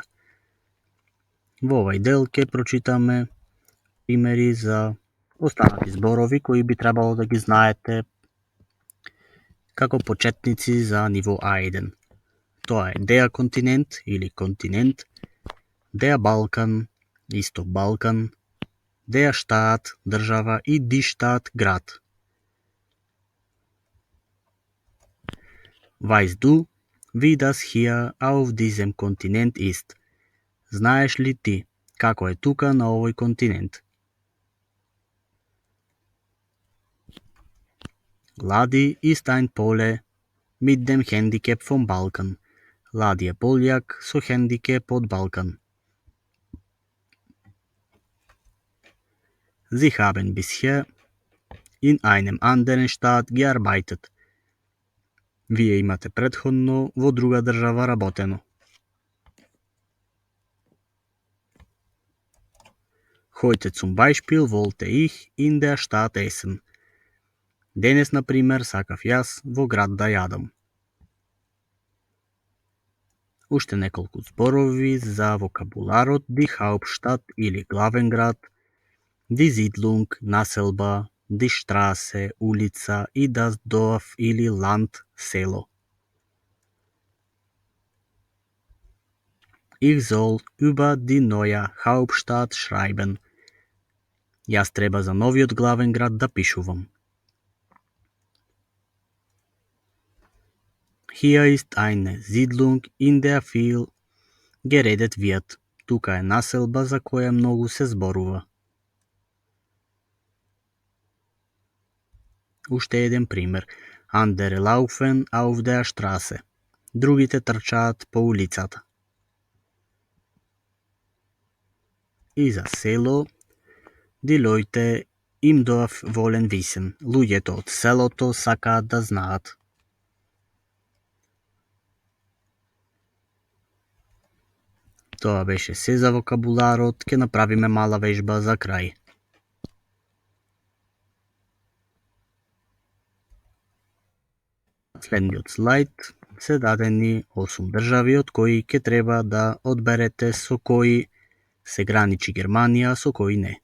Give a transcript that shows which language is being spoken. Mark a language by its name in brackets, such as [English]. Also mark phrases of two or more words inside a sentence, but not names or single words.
[Macedonian] Во овај дел ќе прочитаме примери за останати зборови кои би требало да ги знаете како почетници за ниво А1. Тоа е [German] der Kontinent [Macedonian] или континент, [German] der Balkan, [Macedonian] исто Балкан, [German] der Staat, [Macedonian] држава и [German] die Stadt, [Macedonian] град. [German] Weißt du, wie das hier auf diesem Kontinent ist? [Macedonian] Знаеш ли ти како е тука на овој континент? [German] Ladi ist ein Pole mit dem Handicap vom Balkan. [Macedonian] Ladi е Пољак со хендикеп од Балкан. [German] Sie haben bisher in einem anderen Staat gearbeitet. [Macedonian] Вие имате претходно во друга држава работено. [German] Heute zum Beispiel wollte ich in der Stadt essen. [Macedonian] Денес, например, сакав јас во град да јадам. Уште неколку зборови за вокабуларот [German] die Hauptstadt [Macedonian] или главен град, [German] die Siedlung, населба, die Straße, [Macedonian] улица и [German] das Dorf [Macedonian] или Land, село. [German] Ich soll über die neue Hauptstadt schreiben. [Macedonian] Јас треба за новиот главен град да пишувам. [German] Hier ist eine Siedlung, in der viel geredet wird. [Macedonian] Тука е населба за која многу се зборува. Уште еден пример. [German] Andere laufen auf der Straße. [Macedonian] Другите трчаат по улицата. И за село, [German] die Leute im Dorf wollen wissen. [Macedonian] Луѓето од селото сакаат да знаат. Тоа беше се за вокабуларот, ќе направиме мала вежба за крај. Следниот слайд се дадени 8 држави од кои ќе треба да одберете со кои се граничи Германија, со кои не.